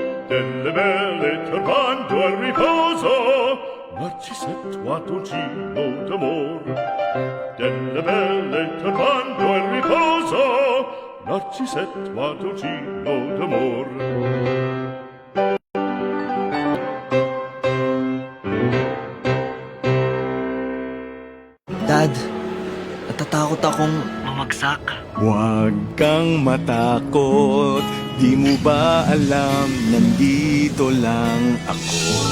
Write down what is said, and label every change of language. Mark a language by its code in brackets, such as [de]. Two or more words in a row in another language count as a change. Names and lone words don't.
[it] delle belle turbando al riposo, Narcisetto d'amor. Delle belle turbando al riposo, Narcisetto d'amor. [tl] Dad, natatakot akong mamagsak. Huwag kang matakot, di mo ba alam, nandito lang ako.